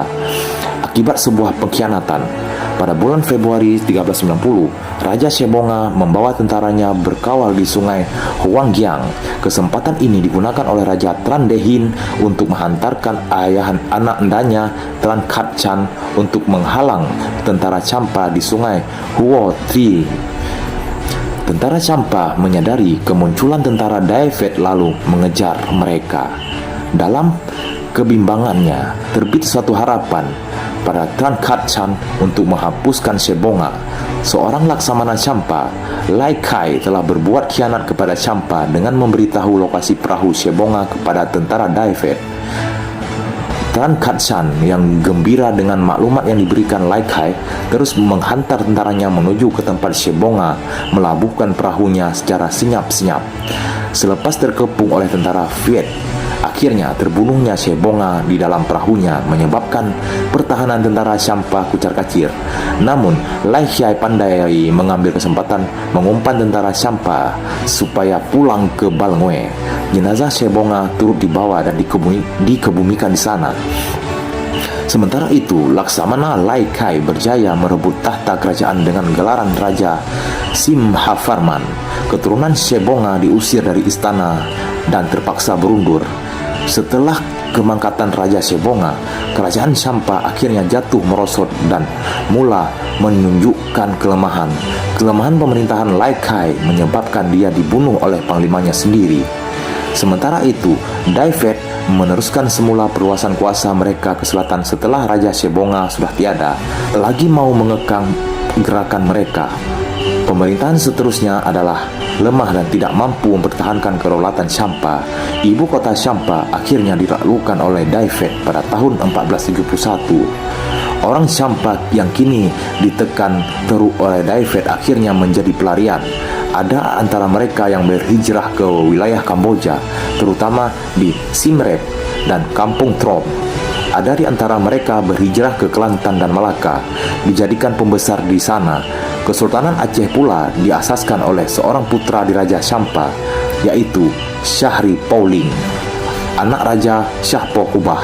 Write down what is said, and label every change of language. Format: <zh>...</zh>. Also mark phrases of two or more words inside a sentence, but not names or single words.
<ms>Akibat sebuah pengkhianatan, pada bulan Februari 1390, Raja Shebonga membawa tentaranya berkawal di sungai Huanggiang. Kesempatan ini digunakan oleh Raja Tran Dehin untuk menghantarkan anak endanya Tran Kat Chan untuk menghalang tentara Champa di sungai Huo Tri. Tentara Champa menyadari kemunculan tentara Dai Viet lalu mengejar mereka. Dalam kebimbangannya, terbit suatu harapan pada Tran Kat Chan untuk menghapuskan Shebonga. Seorang laksamana Champa, Lai Kai, telah berbuat khianat kepada Champa dengan memberitahu lokasi perahu Shebonga kepada tentara Dai Viet. Tran Kat Chan yang gembira dengan maklumat yang diberikan Lai Kai terus menghantar tentaranya menuju ke tempat Shebonga melabuhkan perahunya secara senyap-senyap. Selepas terkepung oleh tentara Viet, akhirnya terbunuhnya Shebonga di dalam perahunya menyebabkan pertahanan tentara Champa kucar-kacir. Namun, Lai Kai pandai mengambil kesempatan mengumpan tentara Champa supaya pulang ke Balngoe. Jenazah Shebonga turut dibawa dan dikebumikan di sana. Sementara itu, Laksamana Lai Kai berjaya merebut tahta kerajaan dengan gelaran Raja Simhavarman. Keturunan Shebonga diusir dari istana dan terpaksa berundur. Setelah kemangkatan Raja Shebonga, kerajaan Champa akhirnya jatuh merosot dan mula menunjukkan kelemahan. Kelemahan pemerintahan Lai Kai menyebabkan dia dibunuh oleh panglimanya sendiri. Sementara itu, Daifet meneruskan semula perluasan kuasa mereka ke selatan setelah Raja Shebonga sudah tiada lagi mau mengekang gerakan mereka. Pemerintahan seterusnya adalah lemah dan tidak mampu mempertahankan kedaulatan Champa. Ibu kota Champa akhirnya ditaklukkan oleh Daifet pada tahun 1471. Orang Champa yang kini ditekan teruk oleh Daifet akhirnya menjadi pelarian. Ada antara mereka yang berhijrah ke wilayah Kamboja, terutama di Siem Reap dan Kampung Trom. Ada di antara mereka berhijrah ke Kelantan dan Malaka, dijadikan pembesar di sana. Kesultanan Aceh pula diasaskan oleh seorang putra di Raja Champa, yaitu Syahri Pauling, anak Raja Syahpo Kubah.</ms>